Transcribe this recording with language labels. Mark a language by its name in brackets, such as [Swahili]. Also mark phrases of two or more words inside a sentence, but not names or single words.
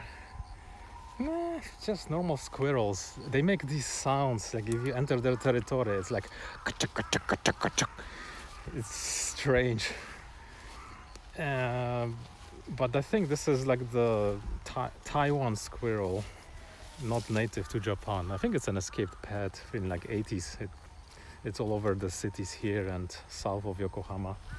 [English] Nah, just normal squirrels. They make these sounds like if you enter their territory, it's like ka-chuk, ka-chuk, ka-chuk, ka-chuk. It's strange. But I think this is like the Taiwan squirrel, not native to Japan. I think it's an escaped pet in like 80s. It's all over the cities here and south of Yokohama.